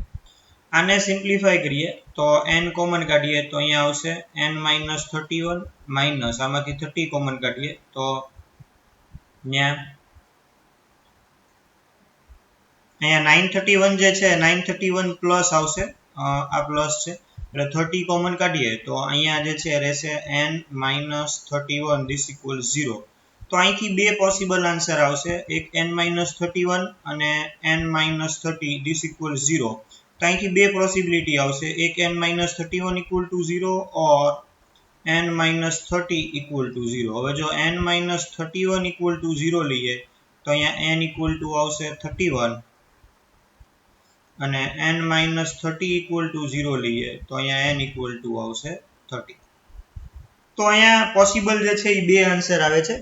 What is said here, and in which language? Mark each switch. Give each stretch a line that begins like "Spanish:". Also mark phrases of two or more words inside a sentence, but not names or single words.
Gujarati: આને સિમ્પ્લિફાય કરીએ તો n કોમન કાઢીએ તો અહીંયા આવશે
English: n minus
Gujarati: 31 માઇનસ આમાંથી 30 કોમન કાઢીએ તો અહીંયા 931 જે છે 931 પ્લસ આવશે, આ પ્લસ છે એટલે 30 કોમન કાઢીએ તો અહીંયા જે છે રહેશે
English: n-31 this equals 0.
Gujarati: તો અહીંથી બે
English: possible answer
Gujarati: આવશે, એક n-31 અને
English: n-30 this equals 0.
Gujarati: તો અહીંથી બે પોસિબિલિટી આવશે, એક
English: n-31 equal to 0 or n-30 equal to 0.
Gujarati: હવે જો
English: n-31 equal to 0
Gujarati: લઈએ તો અહીંયા
English: n equal to
Gujarati: આવશે 31 અને
English: n-30 equal to 0
Gujarati: લઈએ તો અહીંયા
English: n equal to
Gujarati: આવશે 30. તો અહીંયા પોસિબલ જે છે એ બે આન્સર આવે છે.